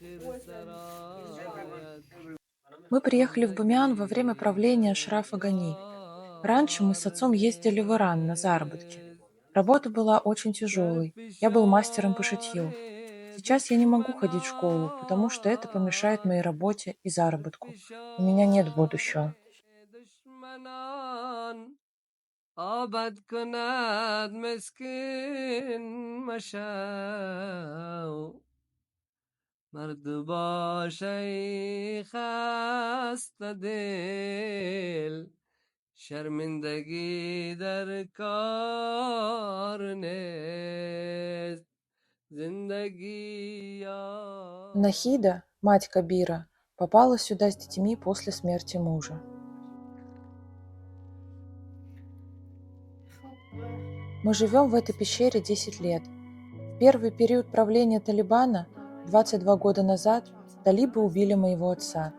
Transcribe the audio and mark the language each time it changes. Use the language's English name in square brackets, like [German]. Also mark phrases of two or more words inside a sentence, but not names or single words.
[Russian] Мы приехали в Бамиан во время правления Ашрафа Гани. Раньше мы с отцом ездили в Иран на заработки. Работа была очень тяжелой. Я был мастером по шитью. Сейчас я не могу ходить в школу, потому что это помешает моей работе и заработку. У меня нет будущего. [Persian] آبد کند مسکین مشو مرد باشه ای خسته دل شرمندگی در کار نیست زندگی یا [Russian] Нахида, мать Кабира, попала сюда с детьми после смерти мужа. Мы живем в этой пещере 10 лет. В первый период правления Талибана, 22 года назад, талибы убили моего отца.